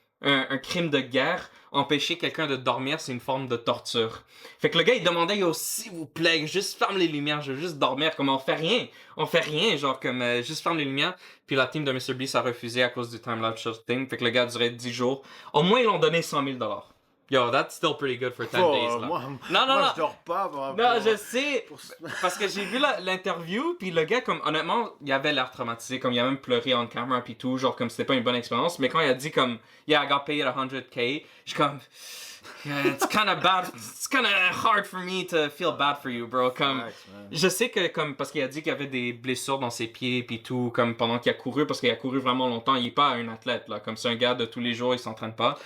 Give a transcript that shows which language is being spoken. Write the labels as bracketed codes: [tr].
[fr] Un crime de guerre. Empêcher quelqu'un de dormir, c'est une forme de torture. Fait que le gars, il demandait, yo, s'il vous plaît, juste ferme les lumières, je veux juste dormir. Comme on fait rien, genre comme juste ferme les lumières. Puis la team de Mr. Beast a refusé à cause du time-lapse shooting. Fait que le gars a duré 10 jours. Au moins, ils l'ont donné 100 000 $. [en] Yo, that's still pretty good for 10 days, là. [fr] Moi, Non. je dors pas. Non, je sais, parce que j'ai vu l'interview, puis le gars, comme, honnêtement, il avait l'air traumatisé, comme, il a même pleuré [en] on camera, [fr] puis tout, genre, comme, c'était pas une bonne expérience, mais quand il a dit, comme, [en] yeah, I got paid 100K, [fr] je suis comme, [en] yeah, it's kinda bad, it's kinda hard for me to feel bad for you, bro, [fr] comme, je sais que, comme, parce qu'il a dit qu'il y avait des blessures dans ses pieds, puis tout, comme, pendant qu'il a couru, parce qu'il a couru vraiment longtemps, il est pas un athlète, là, comme, c'est un gars de tous les jours, il s'entraîne pas.